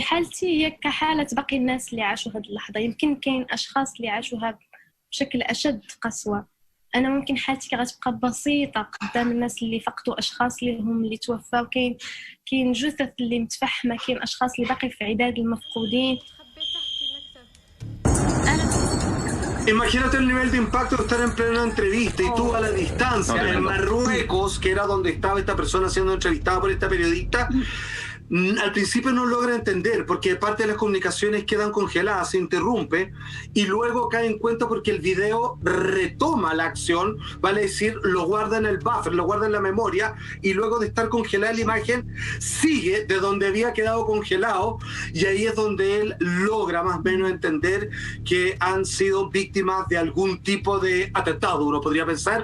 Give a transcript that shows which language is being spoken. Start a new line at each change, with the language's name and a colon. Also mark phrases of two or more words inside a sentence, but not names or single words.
Arabic: حالتي هي كحالة باقي الناس اللي عاشوا هذه اللحظة. يمكن كاين أشخاص اللي عاشوها بشكل أشد قسوة. أنا ممكن حالتي غتبقى بسيطة قدام الناس اللي فقدوا أشخاص اللي توفاو. كاين جثث اللي متفحمة، كاين أشخاص اللي باقي في عداد المفقودين.
Spanish: Imagínate el nivel de impacto de estar en plena entrevista y tú a la distancia en Marruecos, que era donde estaba esta persona siendo entrevistada por esta periodista. Al principio no logra entender porque parte de las comunicaciones quedan congeladas, se interrumpe y luego cae en cuenta porque el video retoma la acción, vale decir, lo guarda en el buffer, lo guarda en la memoria y luego de estar congelada la imagen sigue de donde había quedado congelado y ahí es donde él logra más o menos entender que han sido víctimas de algún tipo de atentado, uno podría pensar.